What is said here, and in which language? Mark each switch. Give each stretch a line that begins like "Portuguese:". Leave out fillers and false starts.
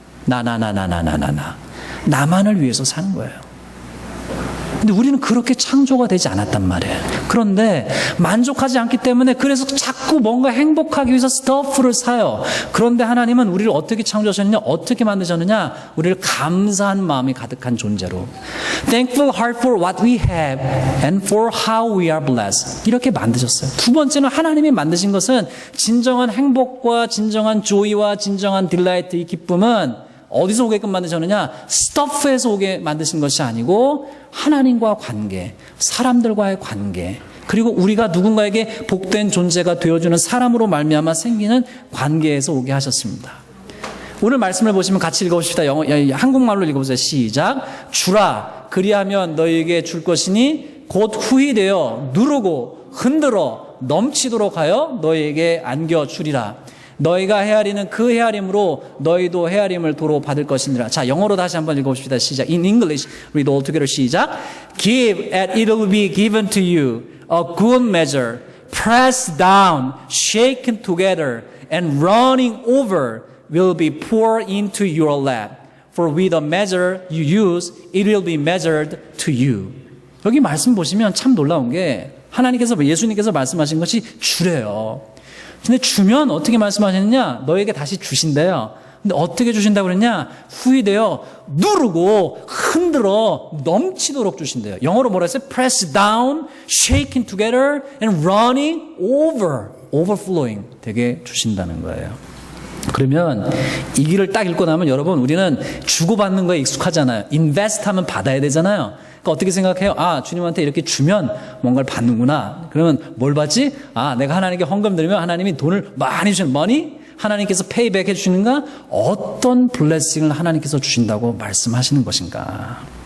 Korean: 나나나나나나나. 나만을 위해서 사는 거예요. 근데 우리는 그렇게 창조가 되지 않았단 말이에요. 그런데 만족하지 않기 때문에 그래서 자꾸 뭔가 행복하기 위해서 스토프를 사요. 그런데 하나님은 우리를 어떻게 창조하셨느냐? 어떻게 만드셨느냐? 우리를 감사한 마음이 가득한 존재로
English: Thankful heart for what we have and for how we are blessed.
Korean: 이렇게 만드셨어요. 두 번째는 하나님이 만드신 것은 진정한 행복과 진정한 조이와 진정한 딜라이트, 이 기쁨은 어디서 오게끔 만드셨느냐? 스토프에서 오게 만드신 것이 아니고 하나님과 관계, 사람들과의 관계, 그리고 우리가 누군가에게 복된 존재가 되어주는 사람으로 말미암아 생기는 관계에서 오게 하셨습니다. 오늘 말씀을 보시면 같이 읽어봅시다. 한국말로 읽어보세요. 시작. 주라, 그리하면 너희에게 줄 것이니 곧 후히 되어 누르고 흔들어 넘치도록 하여 너희에게 안겨주리라. 너희가 헤아리는 그 헤아림으로 너희도 헤아림을 도로 받을 것이니라. 자, 영어로 다시 한번 읽어봅시다. 시작.
English: In English, read all together.
Korean: 시작.
English: Give and it will be given to you. A good measure, pressed down, shaken together, and running over will be poured into your lap. For with the measure you use, it will be measured to you.
Korean: 여기 말씀 보시면 참 놀라운 게 하나님께서 예수님께서 말씀하신 것이 주래요. 근데 주면 어떻게 말씀하셨느냐? 너에게 다시 주신대요. 근데 어떻게 주신다고 그랬냐? 후히되어 누르고 흔들어 넘치도록 주신대요. 영어로 뭐라 했어요?
English: Press down, shaking together, and running over, overflowing
Korean: 되게 주신다는 거예요. 그러면 이 길을 딱 읽고 나면 여러분 우리는 주고받는 거에 익숙하잖아요. invest 하면 받아야 되잖아요. 그러니까 어떻게 생각해요? 아, 주님한테 이렇게 주면 뭔가를 받는구나. 그러면 뭘 받지? 아, 내가 하나님께 헌금 드리면 하나님이 돈을 많이 주시는 money? 하나님께서 페이백 해주시는가? 어떤 블레싱을 하나님께서 주신다고 말씀하시는 것인가?